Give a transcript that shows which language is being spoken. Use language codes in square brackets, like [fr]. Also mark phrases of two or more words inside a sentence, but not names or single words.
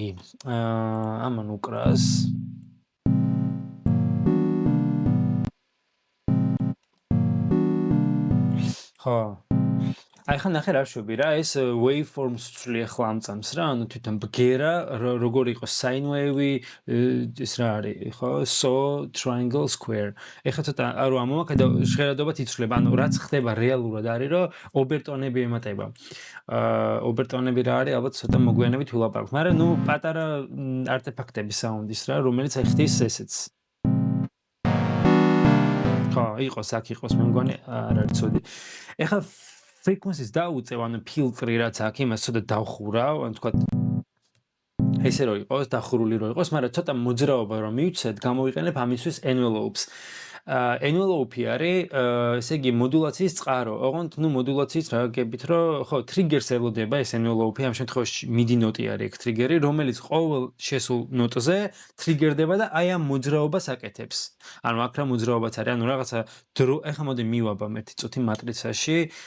[ka] ამან უკრას. ხო. აი ხან ნახე რა შვები რა, ეს waveforms წვლი ახლა ამწამს რა, ანუ თვითონ ბგერა, როგორ იყოს [en] sine wave, [ka] ეს რა არის, ხო? [en] So triangle square. [ka] ეხლა ცოტა არო ამომაკდა ჟღერადობად იცვლება, ანუ რაც ხდება რეალურად არის, რომ ობერტონები ემატება. ობერტონები რა არის, ალბათ ცოტა მოგვიანებით ვილაპარაკობ, მაგრამ ნუ პატარა არტეფაქტები საუნდის რა, რომელიც აი ხდის ესეც. ხო, იყოს აქ იყოს, მე მგონი არ არის ცუდი. ეხლა frequencies დაუწევ, ანუ ფილტრი რაც აქვს, იმას ცოტა დავხურავ, ანუ თქვა ესე რომ იყოს, დახურული რომ იყოს, მაგრამ ცოტა მოძრაობა რომ მივცეთ, გამოვიყენებ ამისთვის envelopes. envelope არის, ესე იგი მოდულაციის წყარო. ოღონდ ნუ მოდულაციის რა გებით, რომ ხო, trigger-ს ელოდება ეს envelope, ამ შემთხვევაში MIDI ნოტი არის ეგ trigger-ი, რომელიც ყოველ შესულ ნოტზე trigger-დება და აი ამ მოძრაობას აკეთებს. ანუ აქ რა მოძრაობაც არის, ანუ რაღაცა დრო, ეხლა მოდი მივაბამ ერთი წუთი მატრიცაში.